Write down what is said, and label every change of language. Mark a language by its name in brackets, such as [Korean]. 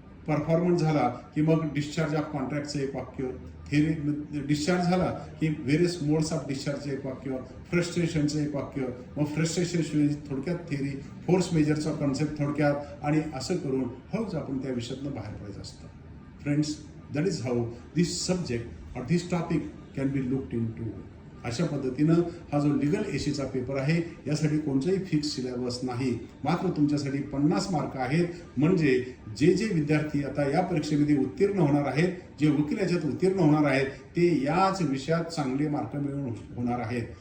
[Marathi] Performance झाला की मग डिस्चार्ज ऑफ कॉन्ट्रॅक्टचं एक वाक्य, थेरी डिस्चार्ज झाला की व्हेरियस मोड्स ऑफ डिस्चार्जचं एक वाक्य, फ्रस्ट्रेशनचं एक वाक्य, मग फ्रस्ट्रेशन थोडक्यात थेरी, फोर्स मेजरचा कॉन्सेप्ट थोडक्यात, आणि असं करून हळूच आपण त्या विषयातनं बाहेर पडायचं असतं. [English] Friends, that is how this subject और this topic can be looked into. [Marathi] अशा पद्धतीनं हा जो लिगल एसीचा पेपर आहे यासाठी कोणताही फिक्स सिलेबस नाही, मात्र तुमच्यासाठी 50 मार्क आहेत. म्हणजे जे जे विद्यार्थी आता या परीक्षेमध्ये उत्तीर्ण होणार आहेत, जे वकील याच्यात उत्तीर्ण होणार आहेत, ते याच विषयात चांगले मार्क मिळवून होणार आहेत.